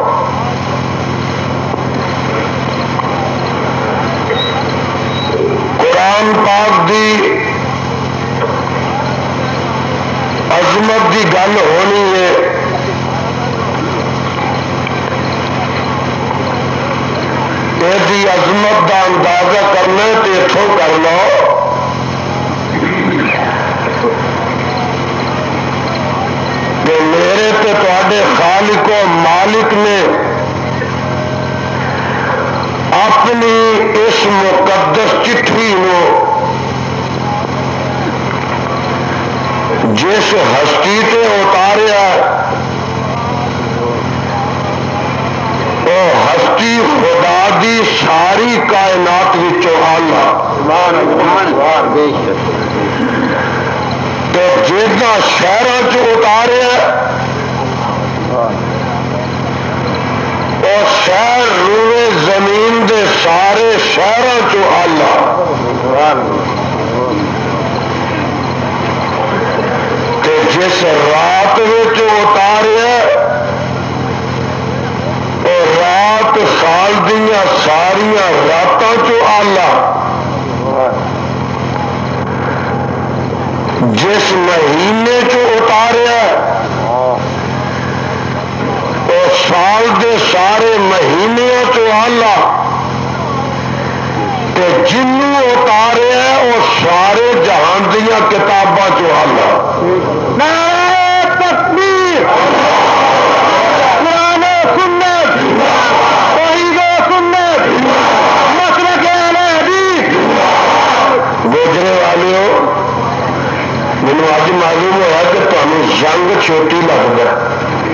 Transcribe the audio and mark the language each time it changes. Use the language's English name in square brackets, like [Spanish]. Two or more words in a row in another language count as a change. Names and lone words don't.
[Punjabi] قرآن پاک دی عظمت دی گل ہونی ہے [Urdu] یہ عظمت کا اندازہ کرنا [Punjabi] تو اتوں کر لو کہ میرے تے تواڈے خالق و مالک نے اپنی اس مقدس چٹھی کو جس ہستی تے اتاریا وہ ہستی خدا دی ساری کائنات وچوں آلہ تو جہاں شہروں چ اتاریا اور شہر روئے زمین دے سارے شہروں چ آلہ تے جس رات وچ اتاریا اور رات سال دیا ساریا راتوں چ آلہ جس مہینے چ اتاریا اور سال دے سارے مہینوں چ آلہ تے جنوں اتاریا وہ سارے جہان دیا کتاباں چ آلہ. [Urdu] تکبیر قرآن سنت توحید سنت مسلک اہل حدیث. گوجرے والے مجھے اج معلوم ہوا کہ تمہیں جنگ چھوٹی لگ گیا.